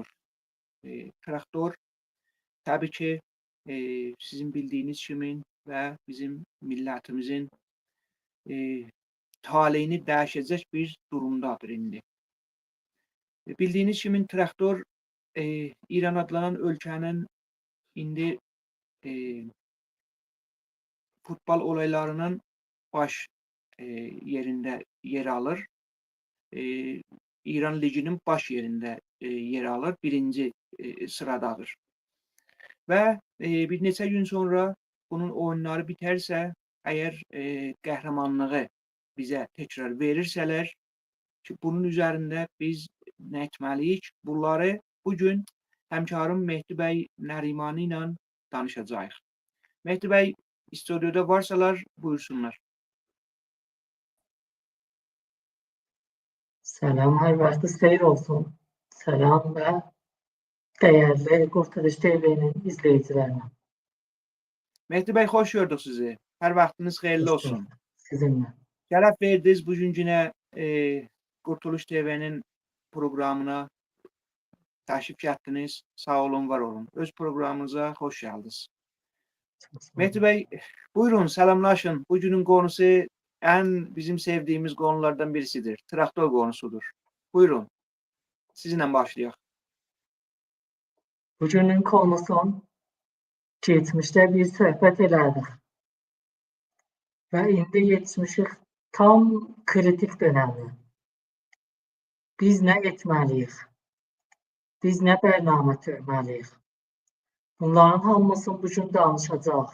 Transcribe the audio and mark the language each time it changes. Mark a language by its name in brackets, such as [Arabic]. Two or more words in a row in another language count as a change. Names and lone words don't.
[Azerbaijani] Traktor tabii ki sizin bildiğiniz kimi və bizim millətimizin taleyini dəyişəcək bir durumdadır indi. Bildiğiniz kimi traktor İran adlanan ölkənin indi futbol olaylarının [Turkish] baş yerinde yer alır. İran Ligi'nin baş yerinde yer alır. [Azerbaijani] Birinci sıradadır. Ve bir neçə gün sonra bunun oyunları bitersə, eğer qəhrəmanlığı bize tekrar verirsələr, ki bunun üzerinde biz nə etməliyik? Bunları bugün həmkarım Mehdi bəy Nərimani ilə danışacağıq. Mehdi bəy stüdyoda varsalar buyursunlar. Selam, her vaxtınız xeyir olsun. [Turkish] Selam ve değerli Qurtuluş TV'nin izleyicilerine. [Azerbaijani] Mehdi bəy, xoş gördük sizi. Hər vaxtınız xeyirli olsun. Sizinle. Şərəf verdiniz bugün yine Qurtuluş TV'nin programına təşrif gətirdiniz. Sağ olun, var olun. Öz programımıza hoş geldiniz. Mehdi bəy, buyurun selamlaşın. [Turkish] Bugünün konusu bizim sevdiğimiz konulardan birisidir. Traktör konusudur. [Azerbaijani] Buyurun. Sizinle başlayaq. Bugünün konusu geçmişte bir söhbət elədik. Ve indi yetişmişik tam kritik dönəmə. Biz nə etməliyik? Biz nə bərnamə törməliyik? Bunların hamısını bugün danışacaq.